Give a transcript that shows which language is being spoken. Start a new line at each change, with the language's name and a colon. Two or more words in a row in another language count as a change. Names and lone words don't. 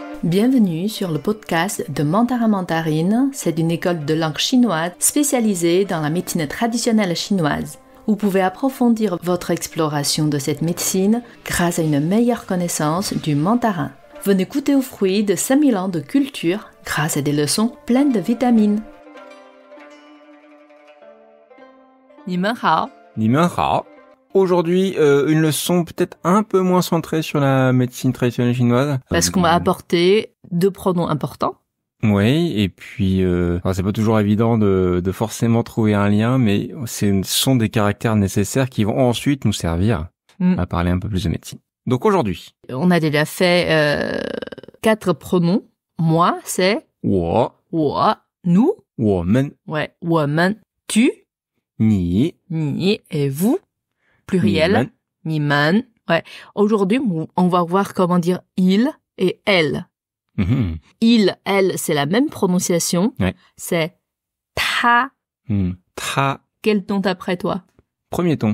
French: Bienvenue sur le podcast de Mandarin Mandarine. C'est une école de langue chinoise spécialisée dans la médecine traditionnelle chinoise. Vous pouvez approfondir votre exploration de cette médecine grâce à une meilleure connaissance du mandarin. Venez goûter aux fruits de 5000 ans de culture grâce à des leçons pleines de vitamines.
Chinese: 你们好. 你们好.
French: Aujourd'hui, une leçon peut-être un peu moins centrée sur la médecine traditionnelle chinoise. Parce qu'on va apporter 2 pronoms importants. Oui, et puis c'est pas toujours évident de forcément trouver un lien, mais ce sont des caractères nécessaires qui vont ensuite nous servir à parler un peu plus de médecine. Donc aujourd'hui, on a déjà fait 4 pronoms. Moi, c'est
Chinese: 我, 我, nous, 我们,
French: ouais, 我们, tu,
Chinese: 你, 你,
French: et vous, pluriel,
Chinese: 你们,
French: ouais. Aujourd'hui, on va voir comment dire il et elle. Mhm. Il, elle, c'est la même prononciation. Ouais. C'est ta. Ta. Quel ton d'après toi? Premier ton.